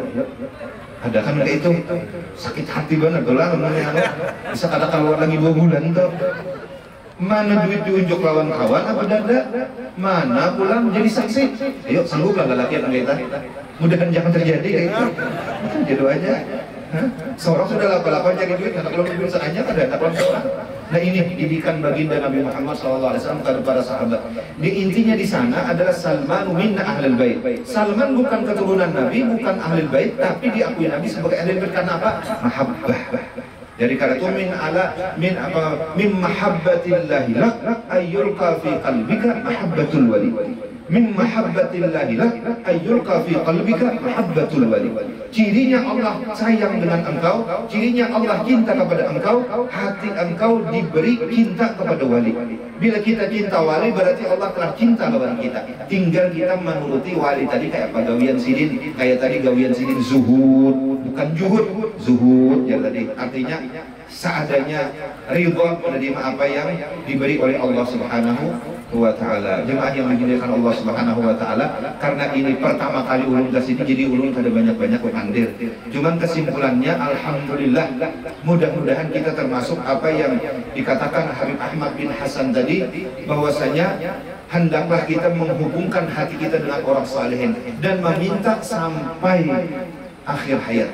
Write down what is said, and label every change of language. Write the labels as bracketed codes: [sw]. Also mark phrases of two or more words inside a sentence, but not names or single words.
[id] Ada kan kayak itu sakit hati banget dolar namanya. [bjn] Bisa kata keluar lagi 2 bulan tuh. Mana duit diunjuk lawan kawan Abu Darda? [id] Mana pulang jadi saksi? [bjn] Ayo sanggup lah lalakian kita. Mudahan jangan terjadi kayak itu. [id] Jadi aja. Seorang sudah lapa-lapa cari duit, anak belum bisa aja ada anak belum seorang. Nah ini didikan baginda Nabi Muhammad SAW kepada para sahabat. Di intinya di sana adalah [ar] سلمان منا أهل البيت. [id] Salman bukan keturunan Nabi, bukan [ar] أهل البيت, [id] tapi diakui Nabi sebagai [ar] أهل البيت [id] karena apa? [ar] Mahabbah. [id] Jadi kata itu [ar] من محبة الله لك أن يلقي في قلبك محبة الولي. من محبة الله لك أن يلقي في قلبك محبة الولي. [id] Cirinya Allah sayang dengan engkau, cirinya Allah cinta kepada engkau, hati engkau diberi cinta kepada wali. Bila kita cinta wali berarti Allah telah cinta kepada kita. [bjn] Tinggal kita menuruti wali tadi kayak apa gawian sidin, kayak tadi gawian sidin zuhud, bukan juhud, zuhud ya tadi. [id] Artinya seadanya ridha menerima apa yang diberi oleh Allah [ar] سبحانه وتعالى. [bjn] Jemaah yang dimuliakan Allah [ar] سبحانه وتعالى, [bjn] karena ini pertama kali ulun ke sini, jadi ulun kada banyak-banyak memandir. [id] Cuman kesimpulannya alhamdulillah, mudah-mudahan kita termasuk apa yang dikatakan Habib Ahmad bin Hasan tadi, bahwasanya hendaklah kita menghubungkan hati kita dengan orang salihin dan meminta sampai akhir hayat.